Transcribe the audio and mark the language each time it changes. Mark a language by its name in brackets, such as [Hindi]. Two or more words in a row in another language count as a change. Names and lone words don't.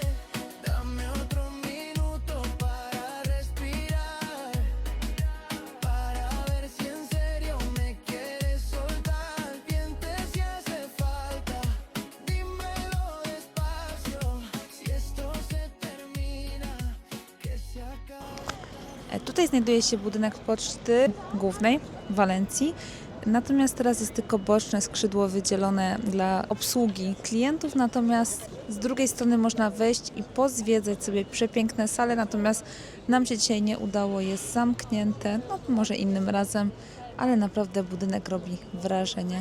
[Spanish] Dame otro minuto para respirar, para ver si en serio me quieres soltar. Miente si hace falta, dímelo despacio. Si esto se termina, que se acabe. [Polish] Tutaj znajduje się budynek poczty głównej w Walencji. Natomiast teraz jest tylko boczne skrzydło wydzielone dla obsługi klientów, natomiast z drugiej strony można wejść i pozwiedzać sobie przepiękne sale, natomiast nam się dzisiaj nie udało, jest zamknięte, no może innym razem, ale naprawdę budynek robi wrażenie.